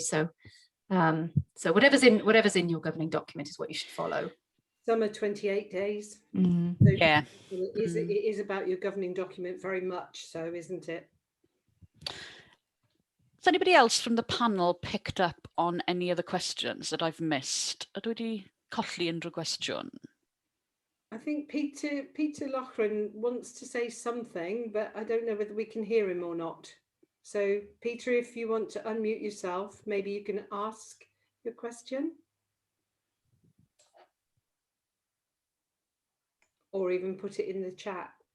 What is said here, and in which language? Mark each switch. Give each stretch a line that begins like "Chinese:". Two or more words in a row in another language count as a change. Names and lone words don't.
English: So so whatever's in your governing document is what you should follow. Some are 28 days. Mm. So Yeah. it is about your governing document very much so, isn't it? Has anybody else from the panel picked up on any of the questions that I've missed?
Welsh: Ydw wedi colli unrhyw gwestiwn?
English: I think Peter Loughran wants to say something, but I don't know whether we can hear him or not. So Peter, if you want to unmute yourself, maybe you can ask your question. Or even put it in the chat.